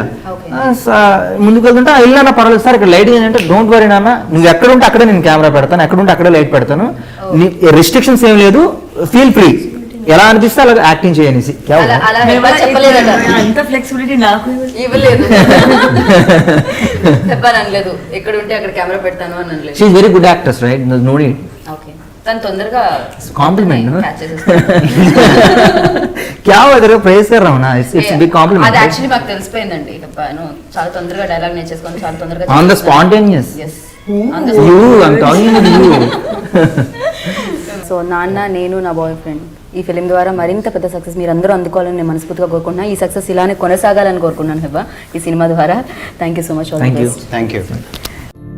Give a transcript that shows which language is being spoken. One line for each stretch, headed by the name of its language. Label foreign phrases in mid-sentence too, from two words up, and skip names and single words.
Telugu: ముందుకు వెళ్తుంటే వెళ్ళినా పర్వాలేదు సార్, ఇక్కడ లైటింగ్ ఏంటంటే
English: don't worry
Telugu: నాన్న, నువ్వు ఎక్కడ ఉంటే అక్కడే నేను కెమెరా పెడతాను, ఎక్కడ ఉంటే అక్కడే లైట్ పెడతాను, రెస్ట్రిక్షన్స్ ఏం లేదు,
English: feel free,
Telugu: ఎలా అనిపిస్తే అలా యాక్టింగ్ చేయనేసి. అంత ఫ్లెక్సిబిలిటీ నాకు ఇవ్వలేదు. చెప్పానలేదు, ఎక్కడ ఉంటే అక్కడ కెమెరా పెడతాను అని అనలేదు.
English: she is very good actors right, no need.
Telugu: ఓకే, తను తొందరగా
Hindi: కాంప్లిమెంట్ क्या वगैरह प्रेज कर रहा हूं ना,
English: it's big compliment.
Telugu: అది యాక్చువల్లీ మాకు తెలిసిపోయిందండి. చెప్పాను చాలా తొందరగా డైలాగ్ నేర్చేసుకొని చాలా తొందరగా
English: on the spontaneous. you I am talking to you.
Telugu: సో నాన్న నేను నా
English: boy friend
Telugu: ఈ ఫిలిం ద్వారా మరింత పెద్ద సక్సెస్ మీరు అందరూ అందుకోవాలని నేను మనస్ఫూర్తిగా కోరుకుంటున్నాను. ఈ సక్సెస్ ఇలానే కొనసాగాలని కోరుకున్నాను హెబ్బా ఈ సినిమా ద్వారా.
English: thank you so much. thank you. thank you.